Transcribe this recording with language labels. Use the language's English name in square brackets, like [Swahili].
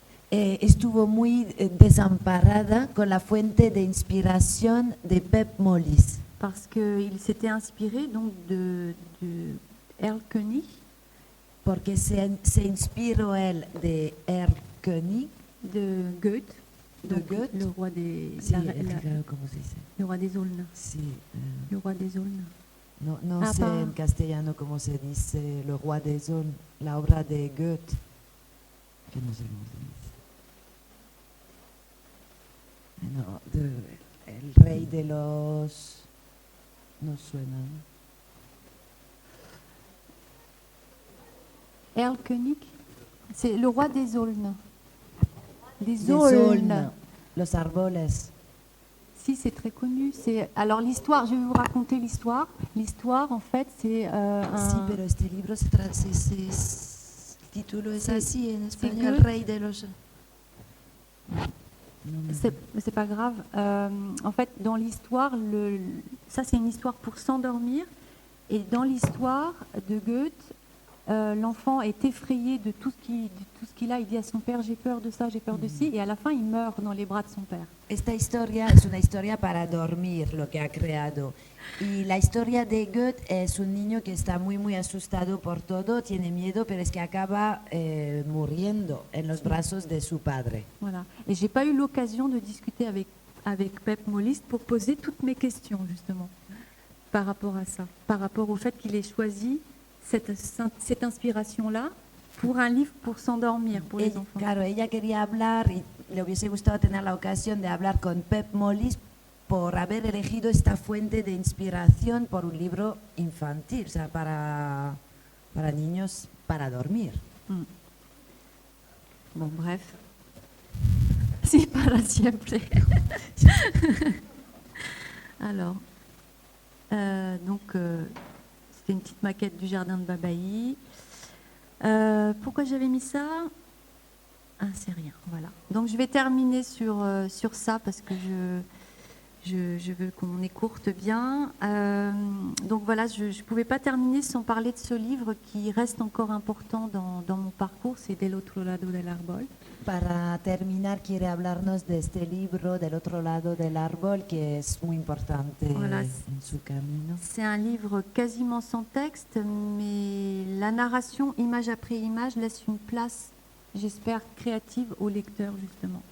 [Spanish] Estuvo muy desamparada con la fuente de inspiración de Pep Mollis. [French] Parce qu'il s'était inspiré donc de Erl König. [Spanish] Porque se inspiró él de Erl König. De Goethe. De Goethe. [French] Le roi des... [Spanish] Sí, claro, ¿cómo se dice? [French] Le roi des Aulnes. [Spanish] Sí. [French] Le roi des Aulnes. [Spanish] No sé en castellano cómo se dice [French] Le roi des Aulnes, [Spanish] la obra de Goethe. Que no sé cómo se dice. No, el rey de los... No suena, ¿no? [French] Erl König, c'est le roi des Aulnes. Des Aulnes, [Spanish] los árboles. [French] Si, c'est très connu. Alors l'histoire, je vais vous raconter l'histoire. L'histoire, en fait, c'est [Spanish] Sí, pero este libro el título es así en español, Goethe. rey de los... [French] C'est pas grave. En fait, dans l'histoire, ça c'est une histoire pour s'endormir. Et dans l'histoire de Goethe, l'enfant est effrayé de tout ce qu'il a. Il dit à son père, j'ai peur de ça, j'ai peur de ci. Et à la fin, il meurt dans les bras de son père. [Spanish] Esta historia es una historia para dormir, lo que ha creado. Y la historia de Goethe es un niño que está muy, muy asustado por todo, tiene miedo, pero es que acaba muriendo en los brazos de su padre. [French] Voilà. Et j'ai pas eu l'occasion de discuter avec Pep Mollis pour poser toutes mes questions, justement, par rapport à ça, par rapport au fait qu'il ait choisi cette inspiration-là pour un livre pour s'endormir pour les enfants. [Spanish] Claro, ella quería hablar y le hubiese gustado tener la ocasión de hablar con Pep Mollis por haber elegido esta fuente de inspiración por un libro infantil, o sea, para niños para dormir. [French] Bon, bref. [Spanish] Sí, para siempre. [French] Alors, c'était une petite maquette du jardin de Babaï. Pourquoi j'avais mis ça? Ah, c'est rien, voilà. Donc je vais terminer sur ça parce que je veux qu'on écourte bien. Donc voilà, je ne pouvais pas terminer sans parler de ce livre qui reste encore important dans mon parcours, c'est Del otro lado del árbol. [Spanish] Para terminar, quiere hablarnos de este libro, Del otro lado del árbol, que es muy importante [French] Voilà. [Spanish] en su camino. [French] C'est un livre quasiment sans texte, mais la narration, image après image, laisse une place, j'espère, créative au lecteur, justement.